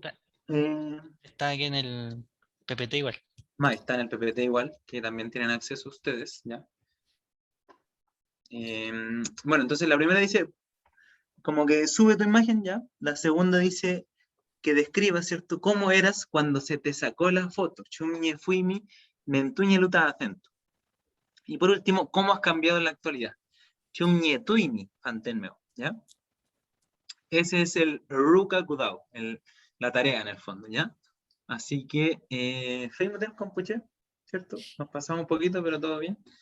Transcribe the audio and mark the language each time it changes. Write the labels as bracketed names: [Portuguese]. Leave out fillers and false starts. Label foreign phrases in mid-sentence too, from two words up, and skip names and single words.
[Spanish] Está aquí en el PPT igual. está en el PPT igual, que también tienen acceso ustedes, ¿ya? Bueno, entonces la primera dice, como que sube tu imagen ya. La segunda dice que describa, ¿cierto? Cómo eras cuando se te sacó la foto. [Mapuche] Chumñe fuimi, mentuñe luta acento. [Spanish] Y por último, ¿cómo has cambiado en la actualidad? [Mapuche] Chumñe tuini, fantenmeo, [Spanish] ¿ya? Ese es el [Mapuche] Ruka Kudao, [Spanish] la tarea en el fondo, ¿ya? Así que, [Mapuche] Feimoten Compuche, [Spanish] ¿cierto? Nos pasamos un poquito, pero todo bien.